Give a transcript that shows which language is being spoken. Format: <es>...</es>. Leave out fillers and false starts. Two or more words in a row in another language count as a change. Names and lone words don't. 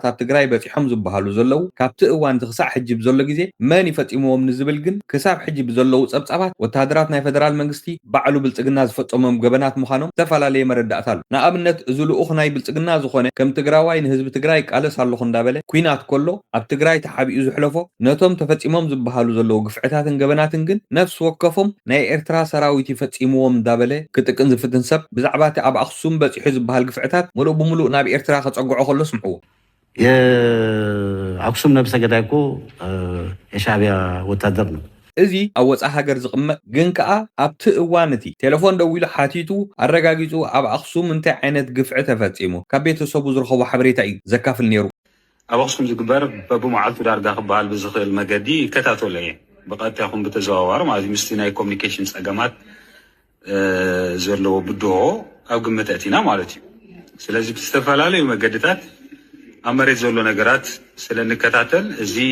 <ti>ኣብ ትግራይ በፂሖም ዝበሃሉ ዘለው ካብቲ እዋን ክሳብ ሕጂ ብዘሎ ግዜ መን ይፈፂምዎም ንዝብል ግን ክሳብ ሕጂ ብዘለው ፀብፃባት ወታደራት ናይ ፌደራል መንግስቲ ባዕሉ ብልፅግና ዝፈፀሞም ገበናት ምዃኖም ዝተፈላለየ መረዳእታ ኣሎ። ንኣብነት እዚ ልኡኽ ናይ ብልፅግና ዝኾነ ከም ትግራዋይ ንህዝቢ ትግራይ ቃለስ ኣለኹ እንዳበለ ኩናት ከሎ ኣብ ትግራይ ተሓቢኡ ዝሕለፎ ነቶም ተፈፂሞም ዝበሃሉ ዘለው ግፍዕታትን ገበናትን ግን ነፍሲ ወከፎም ናይ ኤርትራ ሰራዊት ይፈፂምዎም እንዳበለ ክጥቅን ዝፍትን ሰብ ብዛዕባ እቲ ኣብ ኣክሱም በፂሑ ዝበሃል ግፍዕታት ሙሉእ ብሙሉእ ናብ ኤርትራ ከፀጉዖ ከሎ ስምዕዎ።</ti> <am>የአክሱም ነብሰ ገዳይ እኮ የሻዕቢያ ወታደር ነው።</am> <ti>እዚ ኣብ ወፃኢ ሃገር ዝቕመጥ ግን ከዓ ኣብቲ እዋን እቲ ቴሌፎን ደው ኢሉ ሓቲቱ ኣረጋጊፁ ኣብ ኣክሱም እንታይ ዓይነት ግፍዒ ተፈፂሙ ካብ ቤተሰቡ ዝረኸቦ ሓበሬታ እዩ ዘካፍል ነይሩ። ኣብ ኣክሱም ዝግበር በብመዓልቱ ዳርጋ ክበሃል ብዝኽእል መገዲ ይከታተሎ እየ ብቐጥታ ይኹን ብተዘዋዋሪ ማለት እዩ። ምስቲ ናይ ኮሚኒኬሽን ፀገማት ዘለዎ ብድሆ ኣብ ግምት ኣእቲና ማለት እዩ። ስለዚ ብዝተፈላለዩ መገድታት ኣብ መሬት ዘሎ ነገራት ስለንከታተል እዚ</ti>